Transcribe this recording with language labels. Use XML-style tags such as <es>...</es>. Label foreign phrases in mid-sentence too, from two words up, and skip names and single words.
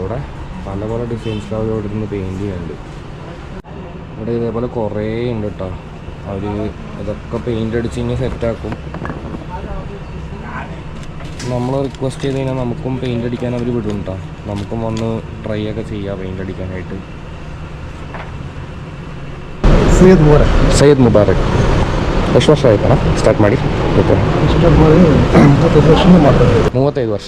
<ml>ഇവിടെ പല പല ഡിസൈൻസിൽ അവർ ഇവിടെ നിന്ന് പെയിൻറ്റ് ചെയ്യുന്നുണ്ട്. ഇവിടെ ഇതേപോലെ കുറേ ഉണ്ട് കേട്ടോ. അവർ ഇതൊക്കെ പെയിൻ്റ് അടിച്ച് കഴിഞ്ഞാൽ സെറ്റാക്കും. നമ്മൾ റിക്വസ്റ്റ് ചെയ്ത് കഴിഞ്ഞാൽ നമുക്കും പെയിൻ്റ് അടിക്കാൻ അവർ വിടും കേട്ടോ. നമുക്കും വന്ന് ട്രൈ ഒക്കെ ചെയ്യാം പെയിൻ്റ് അടിക്കാനായിട്ട്.</ml> <kn>ಸೈಯದ್ ಮುಬಾರಕ್ ಎಷ್ಟು ವರ್ಷ ಆಯ್ತಣ್ಣ ಸ್ಟಾರ್ಟ್ ಮಾಡಿ? 35 ವರ್ಷ.</kn>